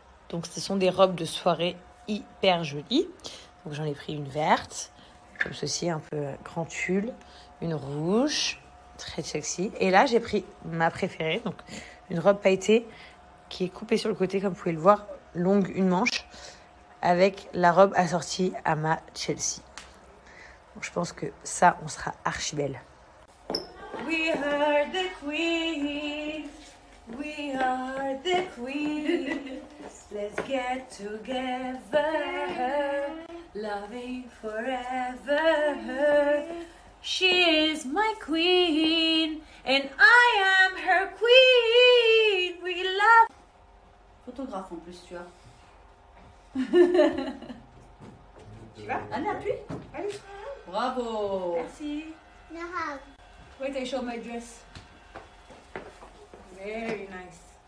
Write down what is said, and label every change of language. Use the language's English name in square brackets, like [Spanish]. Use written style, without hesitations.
[French] Donc, ce sont des robes de soirée hyper jolies. Donc, j'en ai pris une verte, comme ceci, un peu grand tulle. Une rouge, très sexy. Et là, j'ai pris ma préférée. Donc, une robe pailletée qui est coupée sur le côté, comme vous pouvez le voir, longue, une manche, avec la robe assortie à ma Chelsea. Donc, je pense que ça, on sera archi belle. [English] We are the queen, we are the queen. Let's get together, loving forever. She is my queen, and I am her queen. We love. [French] Photographe en plus, tu vois. Tu vas? Allez, appuie. Allez. Bravo. [English] Merci. Wait, I show my dress. Very nice.